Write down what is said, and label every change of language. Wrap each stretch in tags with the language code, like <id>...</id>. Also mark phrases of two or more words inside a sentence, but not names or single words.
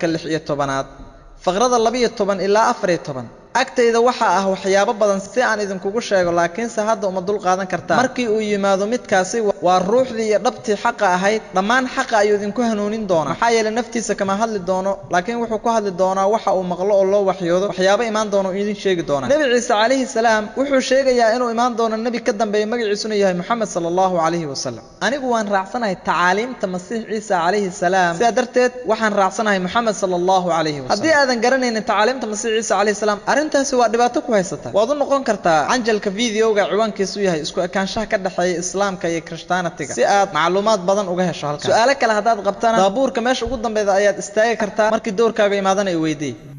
<so>16 faqrada 12 ilaa 14 agtayda waxa ah waxyaabo badan si aan idinkugu sheego laakiin hadda uma dul qaadan kartaa markii uu yimaado midkaasi waa ruuxdii iyo dhabtii xaqa ahayd dhammaan xaqa ayuu idinku hanuunin doonaa maxaa yeelay naftiisa kama hadli doono laakiin wuxuu ku hadli doonaa waxa uu maqlo oo loo waxyoodo waxyaabo imaan doono idin sheegi doona nabi Ciise</so> <ar>عليه السلام</ar> <so>wuxuu sheegayaa inuu imaan doono nabi ka dambeeyay magaciisuna yahay Muhammad</so> <ar>صلى الله عليه وسلم</ar> <so>anigu waan raacsanahay tacaaliimta Masiix Ciise</so> <ar>عليه السلام</ar> <so>sidaa darteed waxaan raacsanahay Muhammad</so> <ar>صلى الله عليه وسلم</ar> <so>haddii aadan garanaynin tacaaliimta Masiix Ciise</so> <ar>عليه السلام</ar> <so>arintaasi waa dhibaato ku haysata waad u noqon kartaa anjalka videoga ciwaankiisu yahay isku ekaanshaha ka dhaxeeya islaamka iyo Christianity-ga si aad macluumaad badan uga hesho halkan su'aalo kale hadaad qabtana baabuurka meesha ugu dambeeyay ayaad istaagi kartaa markii doorkaaga imaadana ay weydii</so>